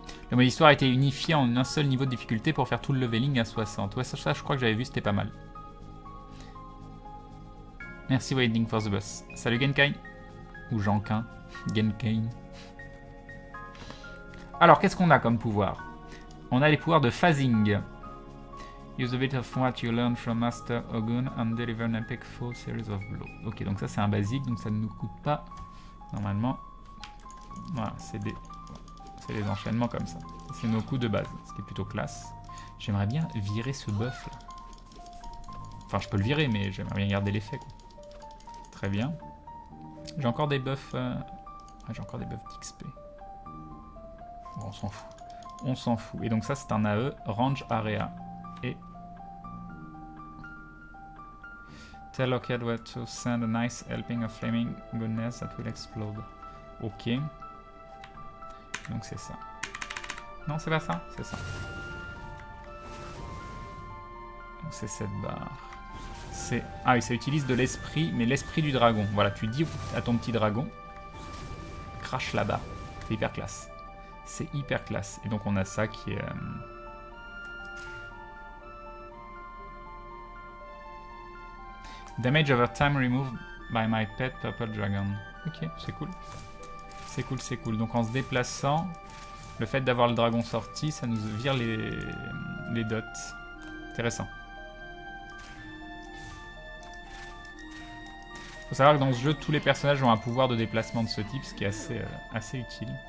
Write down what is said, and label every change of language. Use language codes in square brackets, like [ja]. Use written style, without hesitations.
[fr] Le mode histoire a été unifié en un seul niveau de difficulté pour faire tout le leveling à 60. Ouais, ça je crois que j'avais vu, c'était pas mal. Merci Waiting for the Bus. Salut Genkai. Ou Genkin. Genkai. Alors, qu'est-ce qu'on a comme pouvoir? On a les pouvoirs de phasing. [en] Use a bit of what you learn from Master Ogun and deliver an epic full series of blows. [fr] Ok, donc ça c'est un basique, donc ça ne nous coûte pas. Normalement, voilà, c'est des enchaînements comme ça. C'est nos coups de base, ce qui est plutôt classe. J'aimerais bien virer ce buff là. Enfin, je peux le virer, mais j'aimerais bien garder l'effet. Très bien. J'ai encore des buffs. J'ai encore des buffs d'XP. Bon, on s'en fout. On s'en fout. Et donc ça, c'est un AE, Range Area. Et... [en] Tell Lockheed where to send a nice helping of flaming goodness that will explode. [fr] Ok. Donc c'est ça. Non, c'est pas ça. C'est ça. Donc c'est cette barre. Ah oui, ça utilise de l'esprit, mais l'esprit du dragon. Voilà, tu dis à ton petit dragon, crache là-bas. C'est hyper classe. C'est hyper classe. Et donc on a ça qui est... [en] Damage over time removed by my pet purple dragon. [fr] Ok, c'est cool. C'est cool, c'est cool. Donc en se déplaçant, le fait d'avoir le dragon sorti, ça nous vire les dots. Intéressant. Faut savoir que dans ce jeu, tous les personnages ont un pouvoir de déplacement de ce type, ce qui est assez utile.